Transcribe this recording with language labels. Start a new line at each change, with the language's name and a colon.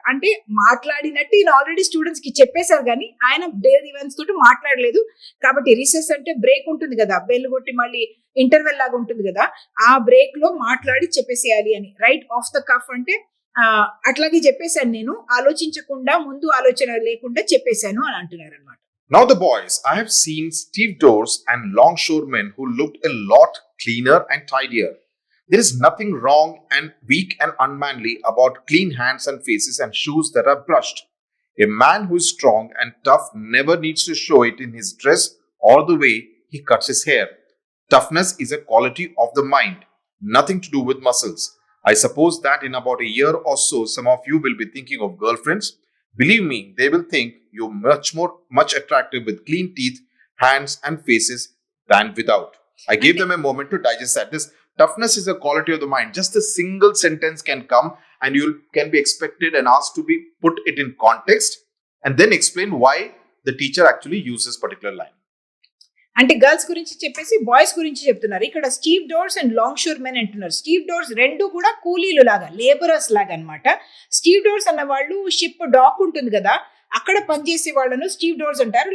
Telugu: అంటే మాట్లాడినట్టు ఈయన ఆల్రెడీ స్టూడెంట్స్ కి చెప్పేశారు, కానీ ఆయన డేల్ ఈవెంట్స్ తోటి మాట్లాడలేదు. కాబట్టి రిసెస్ అంటే బ్రేక్ ఉంటుంది కదా, బెల్ కొట్టి మళ్ళీ ఇంటర్వెల్ లాగా ఉంటుంది కదా, ఆ బ్రేక్ లో మాట్లాడి చెప్పేసేయాలి అని.
English: right off the cuff
Telugu: అంటే అట్లాగే చెప్పేశాను, నేను ఆలోచించకుండా ముందు ఆలోచన లేకుండా చెప్పేశాను అని అంటున్నారు అనమాట.
English: Now the boys. I have seen stevedores and longshoremen who looked a lot cleaner and tidier. There is nothing wrong and weak and unmanly about clean hands and faces and shoes that are brushed. A man who is strong and tough never needs to show it in his dress or the way he cuts his hair. Toughness is a quality of the mind, nothing to do with muscles. I suppose that in about a year or so, some of you will be thinking of girlfriends. Believe me, they will think you much attractive with clean teeth, hands and faces than without. I gave them a moment to digest that. This toughness is a quality of the mind. Just a single sentence can come and you can be expected and asked to be put it in context and then explain why the teacher actually uses particular line.
Telugu: అంటే girls గురించి చెప్పేసి boys గురించి చెప్తున్నారు. ఇక్కడ Steve doors and long sure men అంటున్నారు. Steve doors రెండు కూడా కూలీలు లాగా, లేబరర్స్ లాగా అన్నమాట. స్టీవ్ డోర్స్ అన్న వాళ్ళు షిప్ డాక్ ఉంటుంది కదా, అక్కడ పనిచేసే వాళ్ళను స్టీవ్ డోర్స్ అంటారు.